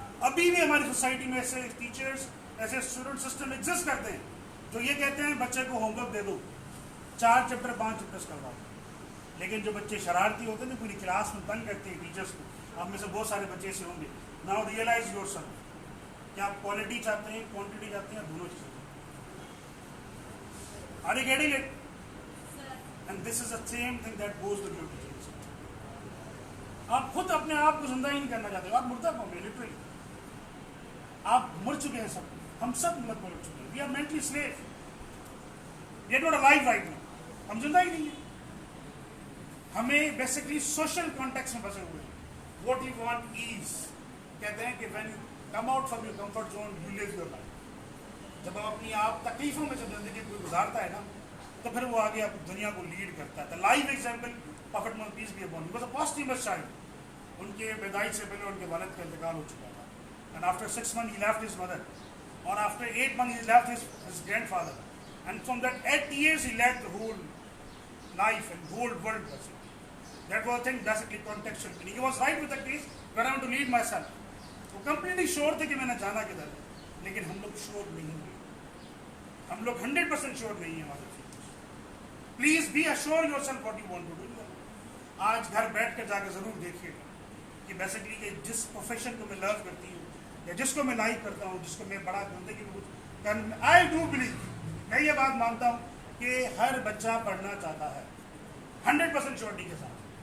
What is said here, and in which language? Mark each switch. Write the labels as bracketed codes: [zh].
[ur] ابھی بھی ہماری سوسائٹی میں ایسے ٹیچرس, ایسے اسٹوڈنٹ سسٹم ایگزسٹ کرتے ہیں جو یہ کہتے ہیں بچے کو ہوم ورک دے دو, 4 چیپٹر 5 چیپٹرس کرواؤ. لیکن جو بچے شرارتی ہوتے ہیں نا, پوری کلاس میں تنگ کرتے ہیں ٹیچرس کو, آپ میں سے بہت سارے بچے ایسے ہوں گے. [en] now realize yourself, [ur] کیا آپ کوالٹی چاہتے ہیں, کوانٹٹی چاہتے ہیں, دونوں چیزیں. [en] Are you getting it? And this is the same thing that goes with your teachers. [ur] آپ خود اپنے آپ کو زندہ ہی نہیں کرنا چاہتے, آپ مردہ قوم ہیں لٹرلی. آپ مر چکے ہیں سب, ہم سب مر چکے ہیں. [en] We are mentally slave. We are not alive right now. [ur] ہم زندہ ہی نہیں ہیں. ہمیں بیسکلی سوشل کانٹیکس میں پھنسے ہوئے ہیں. [en] What you want is, [ur] کہتے ہیں کہ [en] when you come out from your comfort zone, you live your life. [ur] جب آپ اپنی آپ تکلیفوں میں جب زندگی کوئی گزارتا ہے نا, تو پھر وہ آگے دنیا کو لیڈ کرتا ہے. [en] Life example prophet Muhammad peace be upon him, was a posthumous child. [ur] ان کے پیدائش سے پہلے ان کے والد کا انتقال ہو چکا تھا. [en] And after 6 months he left his mother, اور after 8 months he left his grandfather, and from that 8 years he led the whole life and whole world. That was a thing basically contextual. He was right with the case when I want to lead myself. [ur] وہ completely شور تھے کہ میں نے جانا کدھر ہے, لیکن ہم لوگ شور نہیں ہیں. ہم لوگ 100% شور نہیں ہیں ہمارے. [en] Please be assure yourself what you want to do. [ur] آج گھر بیٹھ کر جا کے ضرور دیکھیے گا کہ بیسکلی کہ جس پروفیشن کو میں لو کرتی ہوں یا جس کو میں لائک کرتا ہوں, جس کو میں بڑا زندگی میں کچھ, [en] I do believe, [ur] میں یہ بات مانتا ہوں کہ ہر بچہ پڑھنا چاہتا ہے 100% شورٹی کے ساتھ.